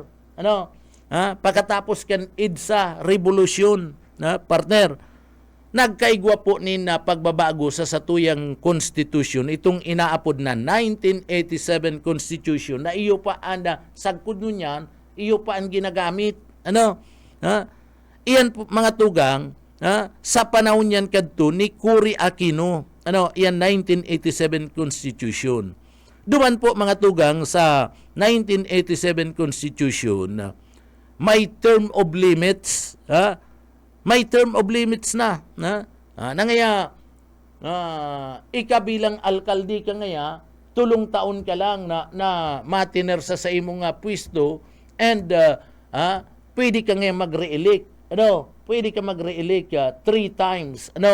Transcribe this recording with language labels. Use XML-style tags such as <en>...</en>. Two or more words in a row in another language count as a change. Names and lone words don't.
<bik>Pagkatapos kan EDSA Revolution, partner, nagkaigwa po nin pagbabago sa satuyang konstitusyon, itong inaapod na 1987 Constitution, na iyo pa sagkod nyo niyan, iyo pa ang ginagamit. Iyan po, mga tugang, sa panahon yan kadto ni Cory Aquino, iyan 1987 Constitution. Duman po mga tugang sa 1987 Constitution, may</bik> <en>term of limits,</en> <bik>may</bik> <en>term of limits</en> <bik>na ngaya ikabilang alkalde ka ngaya, tulong taon ka lang na matiner sa imong pwesto, and pwede ka ngaya mag-re-elect. Pwede ka mag-re-elect 3 times.</bik>